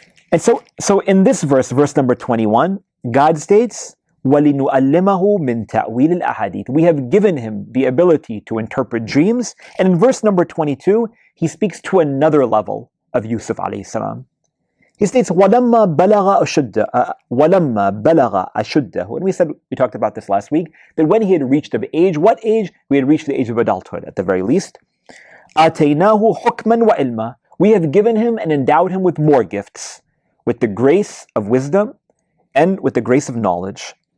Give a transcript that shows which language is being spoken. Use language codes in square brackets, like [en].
[en] And so in this verse number 21, God states, [ar] وَلِنُعَلِّمَهُ مِنْ تَأْوِيلِ الْأَحَادِيثِ. [en] We have given him the ability to interpret dreams. And in verse number 22, he speaks to another level of Yusuf alayhi salam. He states, [ar] وَلَمَّا بَلَغَ أَشُدَّهُ وَلَمَّا بَلَغَ أَشُدَّهُ. [en] And we talked about this last week, that when he had reached the age, what age? We had reached the age of adulthood at the very least. [ar] آتَيْنَاهُ حُكْمًا وَعِلْمًا. [en] We have given him and endowed him with more gifts, with the grace of wisdom and with the grace of knowledge.